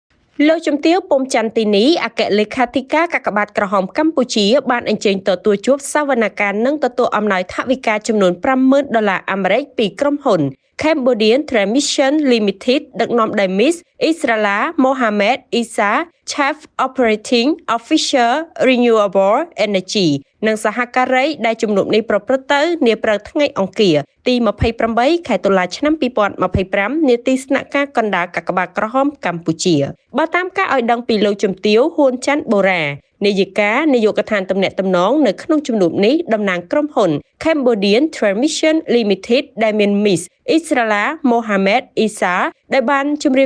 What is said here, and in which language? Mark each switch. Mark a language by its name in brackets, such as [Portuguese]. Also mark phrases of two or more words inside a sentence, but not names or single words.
[Khmer] លោកជំទាវពុំច័ន្ទទីនីអគ្គលេខាធិការកាកបាទក្រហមកម្ពុជាបានអញ្ជើញទទួលជួបសវនកម្មនិងទទួលអំណោយថវិកាចំនួន $50,000អាមេរិកពីក្រុមហ៊ុន Cambodian Transmission Limited ដឹកនាំដោយ Miss Israela Mohamed Isa [English] Chief Operating Officer Renewable Energy [Khmer] និងសហ ការីដែលជំនួបនេះប្រព្រឹត្តទៅនាព្រឹកថ្ងៃអង្គារទី28ខែតុលាឆ្នាំ2025នាទីស្នាក់ការកណ្ដាលកាកបាទក្រហមកម្ពុជាបើតាមការឲ្យដឹងពីលោកជំទាវ ហ៊ួនច័ន្ទបូរ៉ានាយិកានាយកដ្ឋានទំនាក់ទំនងនៅក្នុងជំនួបនេះតំណាងក្រុមហ៊ុន Cambodian Transmission Limited ដែលមាន Miss Israela Mohamed Isa ដែលបានជម្រាប